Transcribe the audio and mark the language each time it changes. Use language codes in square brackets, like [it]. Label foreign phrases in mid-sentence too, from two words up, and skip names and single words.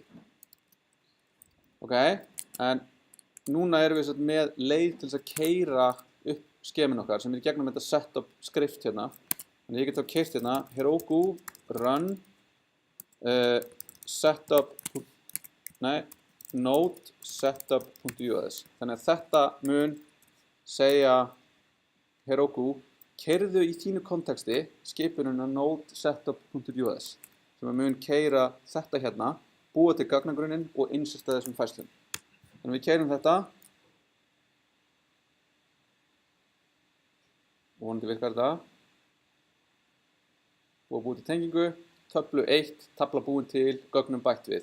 [is] Ok, en núna erum við með leið til þess að keyra upp skemin okkar sem er í gegnum þetta setup skrift hérna. Þannig að ég get þá keyrt hérna Heroku run node setup.us. Þannig að þetta mun segja Heroku, keyrðu í þínu konteksti skipununa node setup.us sem mun keyra þetta hérna, búa til gagnagrunnin og inserta þessum fæslum. Þannig að við keyrum þetta og vonandi virkar þetta og búið til tengingu, töflu 1, tafla búin til, gögnum bætt við.